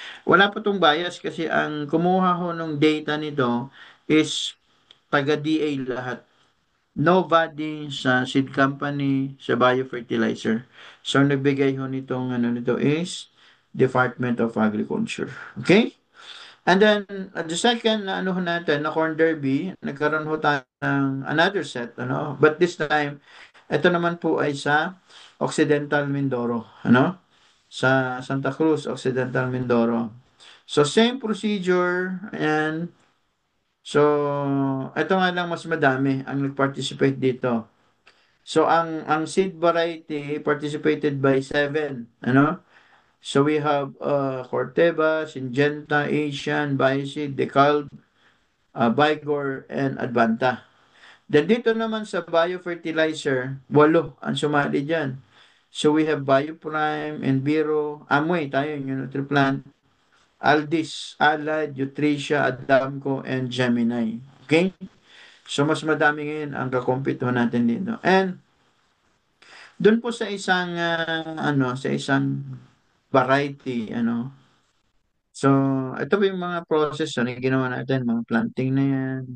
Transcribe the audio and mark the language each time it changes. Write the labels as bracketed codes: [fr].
[tl] Wala po tong bias kasi ang kumuha ho ng data nito is taga-DA lahat. [en] Nobody sa seed company, sa biofertilizer. [tl] So, nagbigay ho nito is Department of Agriculture. Okay? And then, the second na ho natin, na corn derby, nagkaroon ho tayo ng another set, But this time, ito naman po ay sa Occidental Mindoro, Sa Santa Cruz, Occidental Mindoro. So, same procedure, and so, ito nga lang mas madami ang nag-participate dito. [en] So, ang seed variety participated by 7, So we have Corteva, Syngenta, Asian, Bioseed, Decal, Vigor, and Advanta. [tl] Then dito naman sa biofertilizer, 8 ang sumali dyan. [en] So we have Bioprime, Enviro, Amway, tayo yung Nutroplant, Aldis, Allied, Nutricia, Adamco, and Gemini. Okay? [tl] So mas madami ngayon ang kakompete natin dito. And doon po sa isang, sa isang variety, So, ito po yung mga process na ginawa natin, mga planting na yan.